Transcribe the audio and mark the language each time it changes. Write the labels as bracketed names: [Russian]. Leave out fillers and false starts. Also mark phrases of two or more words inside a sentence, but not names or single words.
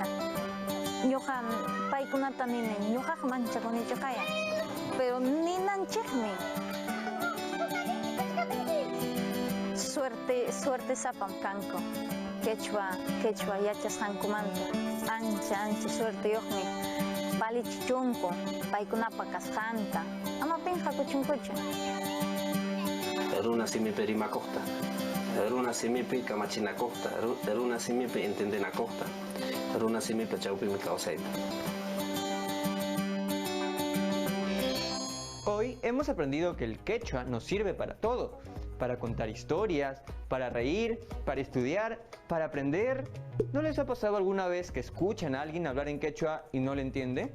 [Quechua] Ñuqa paykunata nini ñuqaqa manchakunichu kayan pero ninanchikmi suerte sapam kanku quechua yachasqankumanta ancha suerteyuqmi valichichunku paykunapa kasqanta ama pinqakuchunkuchu. Runa simipi rimakuqta, runa simipi kamachinakuqta, runa simipi entendenakuqta, runa simipi chawpimi kawsayta. [Spanish] Hoy hemos aprendido que el quechua nos sirve para todo, para contar historias, para reír, para estudiar, para aprender. ¿No les ha pasado alguna vez que escuchan a alguien hablar en quechua y no le entiende?